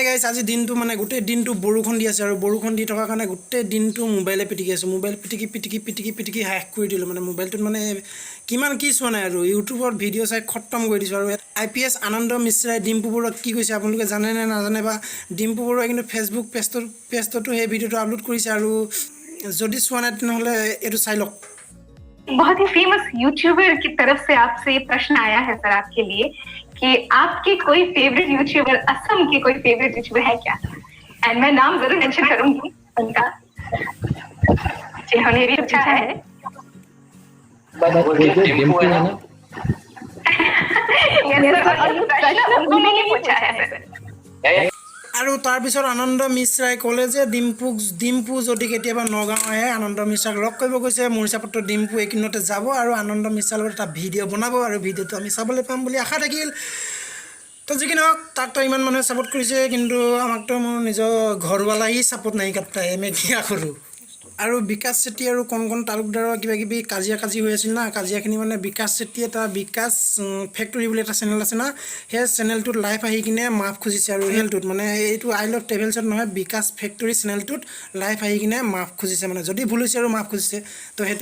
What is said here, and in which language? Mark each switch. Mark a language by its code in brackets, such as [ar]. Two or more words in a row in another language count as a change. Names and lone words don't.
[as] গাইছ আজি দিনটো মানে গোটেই দিনটো বৰষুণ দি আছে আৰু বৰষুণ দি থকাৰ কাৰণে গোটেই দিনটো মোবাইলে পিটিকি আছোঁ মোবাইল পিটিকি পিটিকি পিটিকি পিটিকি শেষ কৰি দিলোঁ মানে মোবাইলটোত মানে কিমান কি চোৱা নাই আৰু ইউটিউবত ভিডিঅ' চাই খতম কৰি দিছোঁ আৰু IPS আনন্দ মিশ্ৰাই ডিম্পু বৰুৱাক কি কৈছে আপোনালোকে জানে নে নাজানে বা ডিম্পু বৰুৱাই কিন্তু ফেচবুক পেজটোতো সেই ভিডিঅ'টো আপলোড কৰিছে আৰু যদি চোৱা নাই তেনেহ'লে এইটো চাই লওক [hi] बहुत ही [en] famous YouTuber [hi] की तरफ से आपसे ये प्रश्न आया है सर आपके लिए कि आपके कोई [en] favourite YouTuber [hi] असम के कोई [en] favourite YouTuber [hi] है क्या एंड मैं नाम जरूर मेंशन करूंगी उनका जिन्होंने भी पूछा है उन्होंने पूछा है सर [as] আৰু তাৰপিছত আনন্দ মিশ্ৰাই ক'লে যে ডিম্পু যদি কেতিয়াবা নগাঁও আহে আনন্দ মিশ্ৰাক লগ কৰিব গৈছে মৰিচাপত্ৰ ডিম্পু এইকেইদিনতে যাব আৰু আনন্দ মিশ্ৰাৰ লগত এটা ভিডিঅ' বনাব আৰু ভিডিঅ'টো আমি চাবলৈ পাম বুলি আশা থাকিল তো যি কি নহওক তাকতো ইমান মানুহে ছাপোৰ্ট কৰিছে কিন্তু আমাকতো মোৰ নিজৰ ঘৰৱালাই ছাপোৰ্ট নাই কাট্টা এমে দিয়া কৰোঁ আৰু বিকাশ চেত্ৰী আৰু কণ তালুকদাৰৰ কিবা কিবি কাজিয়া হৈ আছিল না কাজিয়াখিনি মানে বিকাশ চেত্ৰী এটা বিকাশ ফেক্টৰী বুলি এটা চেনেল আছে না সেই চেনেলটোত লাইভ আহি কিনে মাফ খুজিছে আৰু চেনেলটোত মানে এইটো আই লাভ ট্ৰেভেলছত নহয় বিকাশ ফেক্টৰী চেনেলটোত লাইভ আহি কিনে মাফ খুজিছে মানে যদি ভুল হৈছে আৰু মাফ খুজিছে তো সেইটো